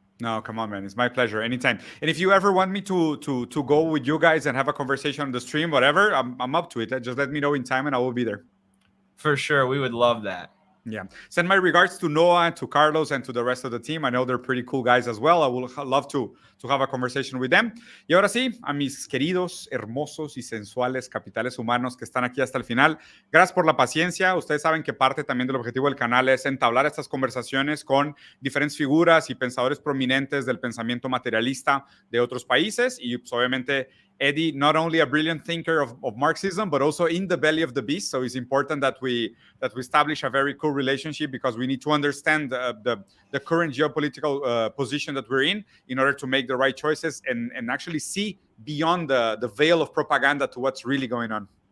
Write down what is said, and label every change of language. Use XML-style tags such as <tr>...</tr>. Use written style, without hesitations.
<en>No, come on, man. It's my pleasure. Anytime. And if you ever want me to go with you guys and have a conversation on the stream, whatever, I'm up to it. Just let me know in time and I will be there. For sure. We would love that. Yeah. Send my regards to Noah, to Carlos, and to the rest of the team. I know they're pretty cool guys as well. I would love to have a conversation with them.</en> <es>Y ahora sí, a mis queridos, hermosos y sensuales capitales humanos que están aquí hasta el final, gracias por la paciencia. Ustedes saben que parte también del objetivo del canal es entablar estas conversaciones con diferentes figuras y pensadores prominentes del pensamiento materialista de otros países. Y pues, obviamente,</es> <en>Eddie, not only a brilliant thinker of Marxism, but also in the belly of the beast. So it's important that we establish a very cool relationship, because we need to understand the current geopolitical position that we're in order to make the right choices and actually see beyond the veil of propaganda to what's really going on.</en>